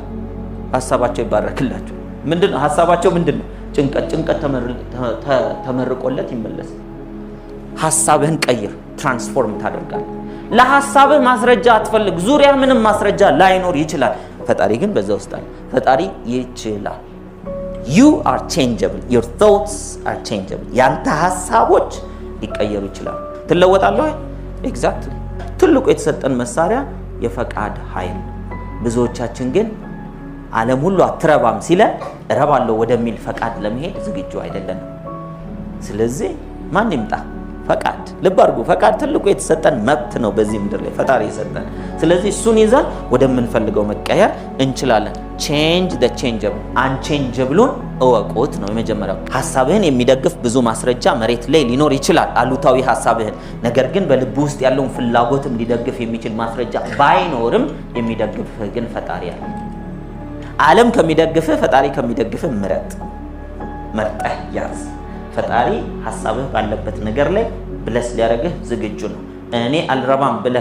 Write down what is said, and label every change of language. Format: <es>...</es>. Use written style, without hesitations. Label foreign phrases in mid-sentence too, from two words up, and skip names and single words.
<am>ሐሳባቸው ይባረክላቸው። ምንድነው ሐሳባቸው? ምንድነው? ጭንቀት ተመርቆለት ይመለስ። ሐሳብህን ቀይር፣ ትራንስፎርም ታደርጋለህ። ለሐሳብህ ማስረጃ አትፈልግ። ዙሪያ ምንም ማስረጃ ላይኖር ይችላል። ፈጣሪ ግን በዛ ውስጥ አለ። ፈጣሪ ይችላል።</am> <en>you are changeable, your thoughts are changeable።</en> <am>ያንተ ሐሳቦች ሊቀየሩ ይችላል። ትለወጣለህ። ኤግዛክትሊ። ትልቁ የተሰጠን መሳሪያ የፈቃድ ኃይል። ብዙዎቻችን ግን ዓለም ሁሉ አትረባም ሲለን እረባለሁ ወደሚል ፈቃድ ለመሄድ ዝግጁ አይደለንም። ስለዚህ ማን ይምጣ? ፈቃድ። ልብ አድርጉ፣ ፈቃድ ትልቁ የተሰጠን መብት ነው በዚህ ምድር ላይ ፈጣሪ የሰጠን። ስለዚህ እሱን ይዘን ወደምንፈልገው መቀየር እንችላለን።</am> <en>change the changeable፣</en> <am>unchangeableን እወቁት ነው የመጀመሪያው። ሐሳብህን የሚደግፍ ብዙ ማስረጃ መሬት ላይ ሊኖር ይችላል፣ አሉታዊ ሐሳብህን። ነገር ግን በልብ ውስጥ ያለውን ፍላጎትም ሊደግፍ የሚችል ማስረጃ ባይኖርም የሚደግፍህ ግን ፈጣሪ አለ። ዓለም ከሚደግፍህ ፈጣሪ ከሚደግፍህ መርጠህ ያዝ። ፈጣሪ ሐሳብህ ባለበት ነገር ላይ ብለስ ሊያደርግህ ዝግጁ ነው። እኔ አልረባም ብለህ</am>